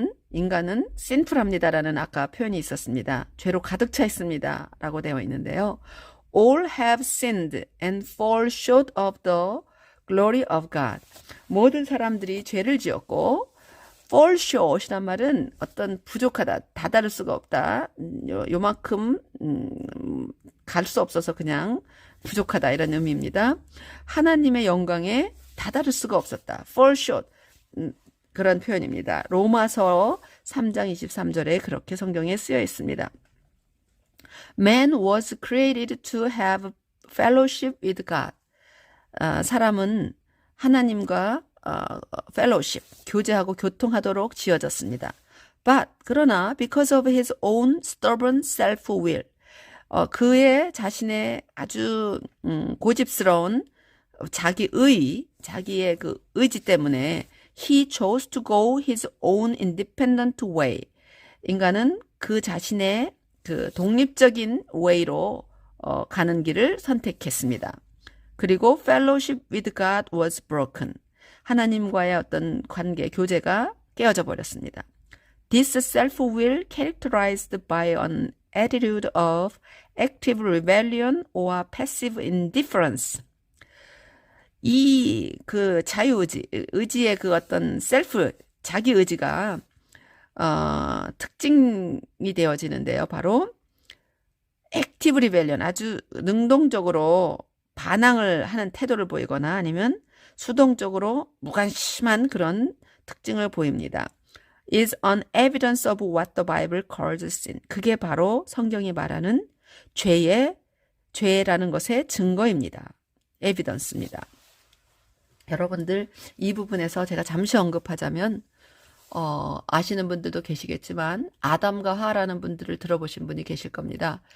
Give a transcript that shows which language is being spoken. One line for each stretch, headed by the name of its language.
Korean: 인간은 sinful합니다라는 아까 표현이 있었습니다. 죄로 가득 차 있습니다. 라고 되어 있는데요.
English: All have sinned and fall short of the glory of God.
Korean: 모든 사람들이 죄를 지었고 fall short이란 말은 어떤 부족하다, 다다를 수가 없다, 요만큼 갈 수 없어서 그냥 부족하다 이런 의미입니다. 하나님의 영광에 다다를 수가 없었다. fall short. 그런 표현입니다. 로마서 3장 23절에 그렇게 성경에 쓰여 있습니다.
English: Man was created to have fellowship with God.
Korean: 사람은 하나님과 fellowship, 교제하고 교통하도록 지어졌습니다.
English: But 그러나 because of his own stubborn self-will,
Korean: 그의 자신의 아주 고집스러운 자기의 그 의지 때문에
English: he chose to go his own independent way.
Korean: 인간은 그 자신의 그 독립적인 way로 가는 길을 선택했습니다.
English: 그리고 fellowship with God was broken.
Korean: 하나님과의 어떤 관계, 교제가 깨어져 버렸습니다.
English: This self-will characterized by an attitude of active rebellion or passive indifference.
Korean: 이 그 의지의 그 어떤 자기 의지가 특징이 되어지는데요. 바로 액티브 리벨리언, 아주 능동적으로 반항을 하는 태도를 보이거나 아니면 수동적으로 무관심한 그런 특징을 보입니다.
English: is an evidence of what the Bible calls sin.
Korean: 그게 바로 성경이 말하는 죄라는 것의 증거입니다. evidence입니다. 여러분들 이 부분에서 제가 잠시 언급하자면 아시는 분들도 계시겠지만 아담과 하와라는 분들을 들어보신 분이 계실 겁니다.